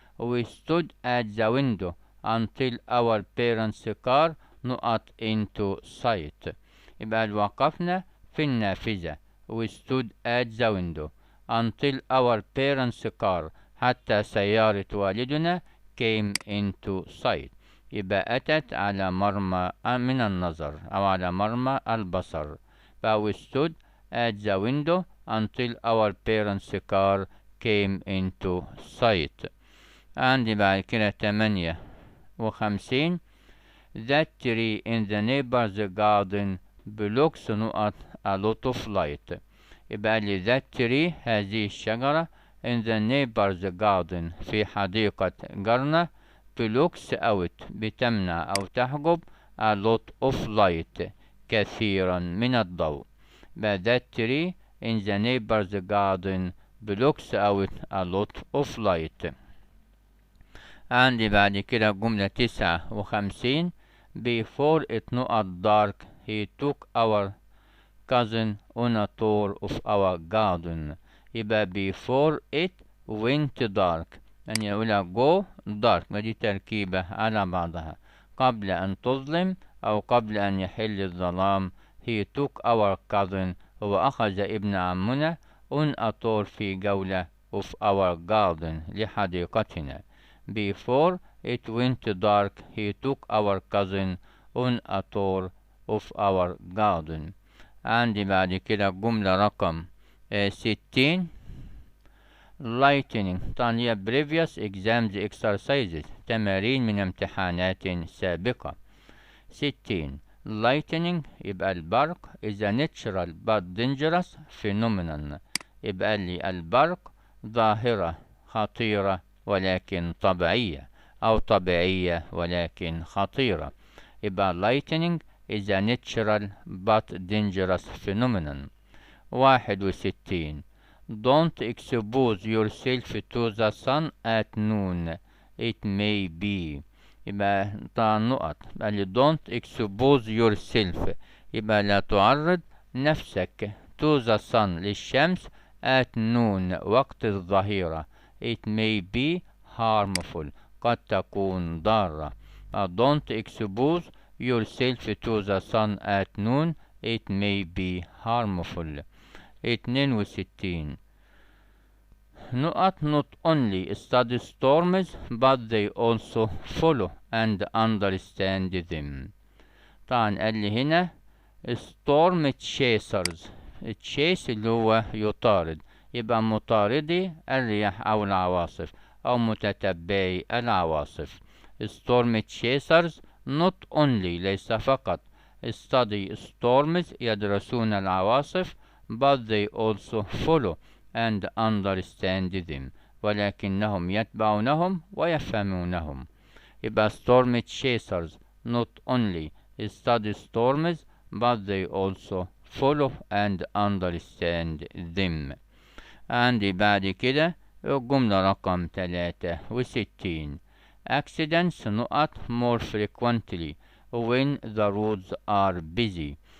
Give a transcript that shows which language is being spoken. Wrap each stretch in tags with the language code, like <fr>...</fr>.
<en>We stood at the window until our parents' car</en> <ar>نقط</ar> <en>into sight.</en> <ar>يبقى وقفنا في النافذة.</ar> <en>We stood at the window until our parents' car</en> <ar>حتى سيارة والدنا</ar> <en>came into sight.</en> <ar>يبقى أتت على مرمى من النظر أو على مرمى البصر.</ar> <en>We stood at the window until our parents' car came into sight.</en> <ar>عندي بعد كده 58.</ar> <en>That tree in the neighbor's garden blocks</en> <ar>نقط</ar> <en>a lot of light.</en> <ar>يبقى لي</ar> <en>that tree</en> <ar>هذه الشجرة</ar> <en>in the neighbor's garden</en> <ar>في حديقة جارنا</ar> <en>blocks out</en> <ar>بتمنع أو تحجب</ar> <en>a lot of light</en> <ar>كثيرا من الضوء.</ar> <en>But that tree in the neighbor's garden blocks out a lot of light.</en> <ar>عندي بعد كده جملة 59.</ar> <en>Before it</en> <ar>نقط</ar> <en>dark he took our cousin on a tour of our garden.</en> <ar>يبقى</ar> <en>before it went dark</en> <ar>يعني يقولها</ar> <en>go dark</en> <ar>ما دي تركيبة على بعضها. قبل أن تظلم أو قبل أن يحل الظلام</ar> <en>he took our cousin</en> <ar>هو أخذ ابن عمنا</ar> <en>on a tour</en> <ar>في جولة</ar> <en>of our garden</en> <ar>لحديقتنا.</ar> <en>Before it went dark he took our cousin on a tour of our garden.</en> <ar>عندي بعد كده جملة رقم 60. Lightning طبعا هي</ar> <en>previous exams exercises</en> <ar>تمارين من امتحانات سابقة. 60.</ar> <en>Lightning</en> <ar>يبقى البرق</ar> <en>is a natural but dangerous phenomenon.</en> <ar>يبقى لي البرق ظاهرة خطيرة ولكن طبيعية أو طبيعية ولكن خطيرة.</ar> <en>يبقى lightning is a natural but dangerous phenomenon. 61. Don't expose yourself to the sun at noon. It may be.</en> <ar>يبقى طبعا نقط. يبقى</ar> <en>don't expose yourself</en> <ar>يبقى لا تعرض نفسك</ar> <en>to the sun</en> <ar>للشمس</ar> <en>at noon</en> <ar>وقت الظهيرة.</ar> <en>It may be harmful</en> <ar>قد تكون ضارة.</ar> <en>Don't expose yourself to the sun at noon. It may be harmful. 62.</en> <ar>نقط</ar> <en>not only study storms but they also follow and understand them.</en> <ar>طبعا قال لي هنا</ar> <en>storm chasers.</en> <ar>التشيس اللي هو يطارد يبقى مطاردي الرياح أو العواصف أو متتبعي العواصف.</ar> <en>storm chasers not only</en> <ar>ليس فقط</ar> <en>study storms</en> <ar>يدرسون العواصف</ar> <en>but they also follow and understand them</en> <ar>ولكنهم يتبعونهم ويفهمونهم.</ar> <en>يبقى storm chasers not only study storms but they also follow and understand them.</en> <ar>عندي بعد كده الجملة رقم 63.</ar> <en>accidents</en> <ar>نقط</ar> <en>more frequently when the roads are busy.</en>